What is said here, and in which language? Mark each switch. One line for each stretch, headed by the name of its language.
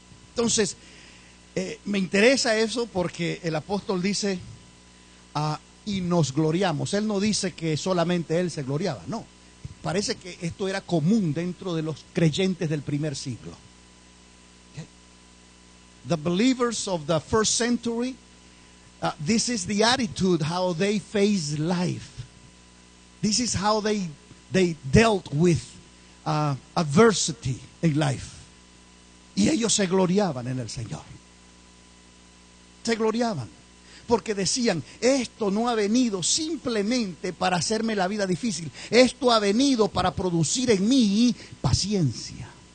Spanish: Entonces, me interesa eso porque el apóstol dice, y nos gloriamos. Él no dice que solamente él se gloriaba, no. Parece que esto era común dentro de los creyentes del primer siglo.
English: The believers of the first century, this is the attitude how they face life. This is how they dealt with adversity in life.
Spanish: Y ellos se gloriaban en el Señor. Se gloriaban. Porque decían, esto no ha venido simplemente para hacerme la vida difícil. Esto ha venido para producir en mí paciencia.